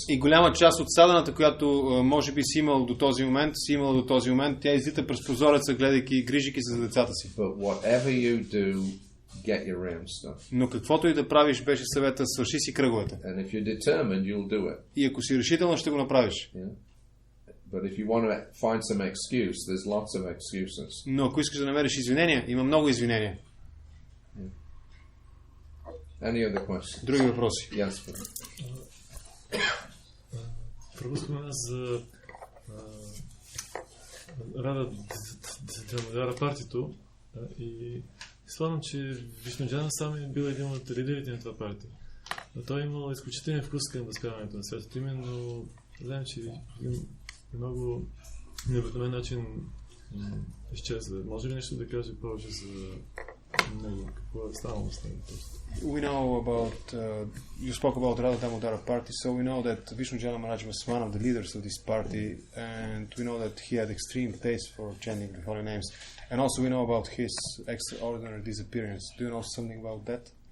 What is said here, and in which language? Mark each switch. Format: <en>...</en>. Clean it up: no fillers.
<bg>И голяма част от саданата, която може би си имала до този момент, тя излита през прозореца, гледайки, грижики се за децата си.</bg> <en>But whatever you do, get your rounds done.</en> <bg>Но каквото и да правиш, беше съвета, свърши си кръговете.</bg> <en>And if you're determined, you'll do it.</en> <bg>И ако си решително, ще го направиш.</bg> <en>Yeah. But if you want to find some excuse, there's lots of excuses.</en> <bg>Но ако искаш да намериш извинения, има много извинения.</bg> <en>Any other questions?</en> <bg>Други въпроси?</bg> <en>Yes.</en> <bg>Прабху спомена за Рада Дамодара партито и спомням, че Вишнуджана сам е бил един от лидерите на това партия. Но той е имал изключителен вкус към възпяването на святото. Именно, знаем, че много необикновен начин изчезва. Може ли нещо да каже повече за него? Какво е станало с него?</bg> <en>We know about, you spoke about Radha Damodara party, so we know that Vishnujana Maharaj was one of the leaders of this party, and we know that he had extreme taste for chanting the holy names. And also we know about his extraordinary disappearance. Do you know something about that?</en>